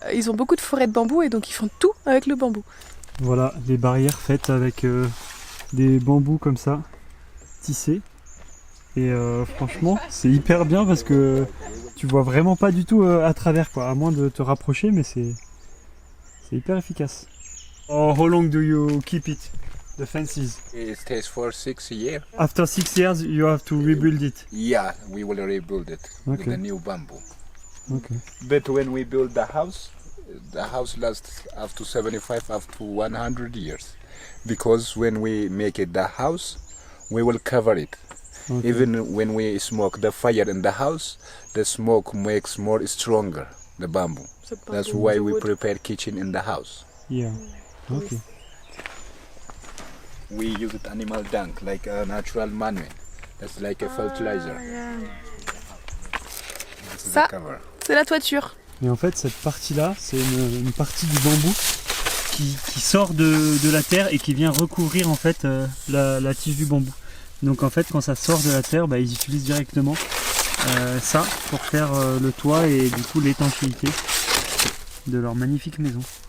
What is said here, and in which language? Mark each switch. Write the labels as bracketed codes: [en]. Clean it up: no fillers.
[fr] Ils ont beaucoup de forêts de bambou et donc ils font tout avec le bambou. Voilà, des barrières faites avec des bambous comme ça, tissés. Et franchement, c'est hyper bien parce que tu vois vraiment pas du tout à travers, quoi, à moins de te rapprocher, mais c'est hyper efficace. [en] Oh, how long do you keep it, the fences? It stays for 6 years. After 6 years, you have to rebuild it. Yeah, we will rebuild it with Okay. the new bamboo. Okay. But when we build the house lasts up to 75, up to 100 years. Because when we make it the house, we will cover it. Okay. Even when we smoke the fire in the house, the smoke makes more stronger the bamboo. That's why we prepare kitchen in the house. Yeah. Okay. We use it animal dung, like a natural manure. That's like a fertilizer. This is [fr] Ça. [en] the cover. [fr] C'est la toiture. Et en fait, cette partie-là, c'est une partie du bambou qui sort de la terre et qui vient recouvrir en fait la tige du bambou. Donc en fait, quand ça sort de la terre, ils utilisent directement ça pour faire le toit et du coup l'étanchéité de leur magnifique maison.